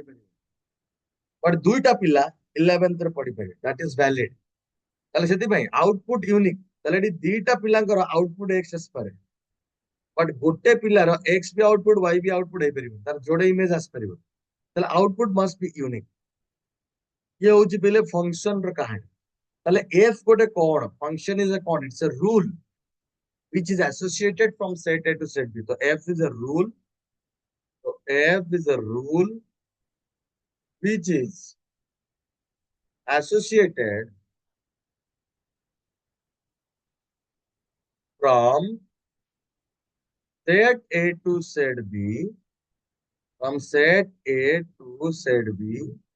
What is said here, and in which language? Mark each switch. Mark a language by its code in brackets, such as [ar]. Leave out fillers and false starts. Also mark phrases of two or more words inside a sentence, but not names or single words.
[or] ପାରିବେ ବଟ୍ ଦୁଇଟା ପିଲା 11th ରେ ପଢିପାରିବେ [en] that is valid [or] ତାହେଲେ ସେଥିପାଇଁ [en] output unique [or] ତାହେଲେ ଏଠି ଦିଟା ପିଲାଙ୍କର [en] output x [or] ଆସିପାରେ ବଟ୍ ଗୋଟେ ପିଲାର ଏକ୍ସ ବି [en] output y [or] ବି ଆଉଟପୁଟ ହେଇପାରିବ ତାର ଯୋଡେ ଇମେଜ ଆସିପାରିବ ତାହେଲେ [en] output must be unique [or] ଇଏ ହଉଛି ପିଲେ ଫଙ୍କସନ ର କାହାଣୀ ତାହେଲେ ଏଫ ଗୋଟେ କଣ [en] function is [or] କଣ [en] it's a rule which is associated from set A to set B. So F is a rule. So F is a rule which is associated from set A to set B, from set A to set B,